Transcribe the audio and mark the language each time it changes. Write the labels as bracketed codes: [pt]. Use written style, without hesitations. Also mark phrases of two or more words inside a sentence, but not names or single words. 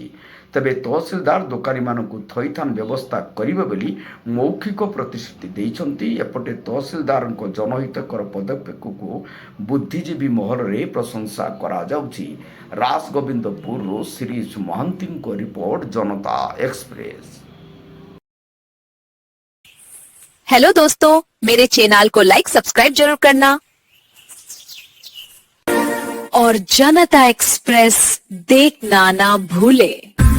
[or] ତେବେ ତହସିଲଦାର ଦୋକାନୀମାନଙ୍କୁ ଥଇଥାନ ବ୍ୟବସ୍ଥା କରିବେ ବୋଲି ମୌଖିକ ପ୍ରତିଶ୍ରୁତି ଦେଇଛନ୍ତି। ଏପଟେ ତହସିଲଦାରଙ୍କ ଜନହିତକର ପଦକ୍ଷେପକୁ ବୁଦ୍ଧିଜୀବୀ ମହଲରେ ପ୍ରଶଂସା କରାଯାଉଛି। ରାସଗୋବିନ୍ଦପୁରରୁ ଶିରୀଷ ମହାନ୍ତିଙ୍କ ରିପୋର୍ଟ, [hi] जनता एक्सप्रेस। हेलो दोस्तों, मेरे चैनल को [en] like subscribe [hi] जरूर करना और जनता एक्सप्रेस देखना ना भूले।